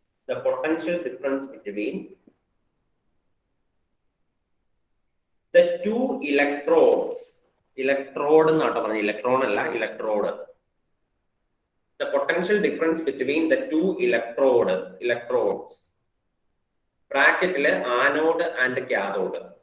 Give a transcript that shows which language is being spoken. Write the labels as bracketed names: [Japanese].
[English] The potential difference between the two electrodes. [Malayalam] Electrode എന്നാട്ടോ പറഞ്ഞത്, electron അല്ല, electrode. [English] The potential difference between the two electrodes. [Malayalam] ബ്രാക്കറ്റില് anode and cathode.